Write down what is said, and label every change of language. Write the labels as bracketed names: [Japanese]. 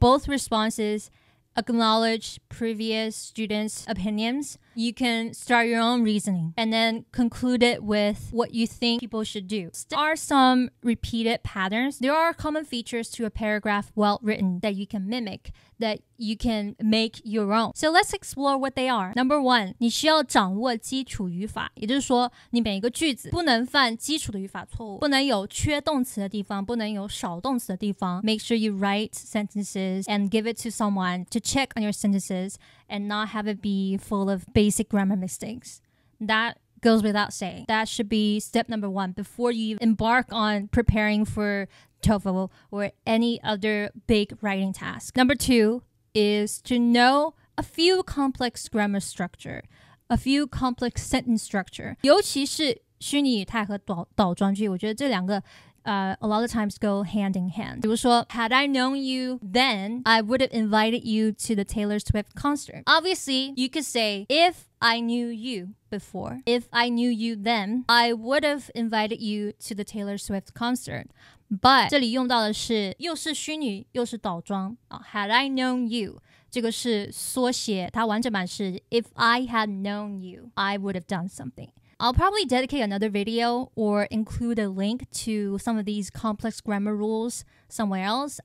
[English] Both responses acknowledge previous students' opinions. You can start your own reasoning and then conclude it with what you think people should do. There are some repeated patterns. There are common features to a paragraph well written that you can mimic. that you can make your own. So let's explore what they are. Number one, [Chinese] 你需要掌握基础语法，也就是说你每一个句子不能犯基础的语法错误，不能有缺动词的地方，不能有少动词的地方。 [English] Make sure you write sentences and give it to someone to check on your sentences and not have it be full of basic grammar mistakes. That goes without saying. That should be step number one before you embark on preparing for TOEFL or any other big writing task. Number two is to know a few complex grammar structure, a few complex sentence structure. [Chinese] 尤其是虚拟语态和倒装句，我觉得这两个 [English] a lot of times go hand in hand. [Chinese] 比如说 [English] Had I known you then, I would have invited you to the Taylor Swift concert. Obviously, you could say, if I knew you before, if I knew you then, I would have invited you to the Taylor Swift concert. But [Chinese] 这里用到的是又是虚拟又是倒装 [English] Had I known you [Chinese] 这个是缩写， [English] 它完整版是 If I had known you, I would have done something.I'll probably dedicate another video or include a link to some of these complex grammar rules somewhere else.